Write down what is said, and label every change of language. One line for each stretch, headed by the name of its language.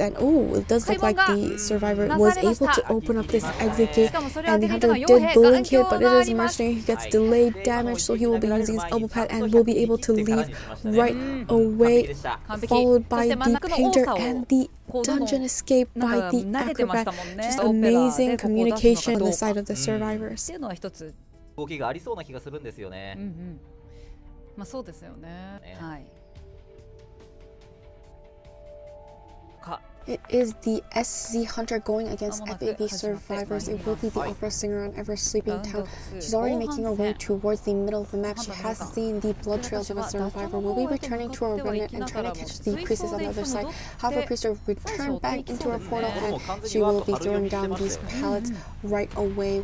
English: And it does look like the survivor was able to open up this exit gate, and the hunter did blink hit, but it is mercenary. He gets delayed damage, so he will be using his elbow pad and will be able to leave right away, followed by the painter and the dungeon escape by the acrobat. Just amazing communication on the side of the survivors.
Japanese: 動きがありそうな気がするんですよね。まあそうですよね。はい。か
English: It is the SZ Hunter going against FAV Survivors. It will be the opera singer on Ever Sleeping Town. She's already making her way towards the middle of the map. She has seen the blood trails of a survivor. Will be returning to her remnant and trying to catch the priestess on the other side. However, priestess will return back into her portal and she will be throwing down these pallets right away.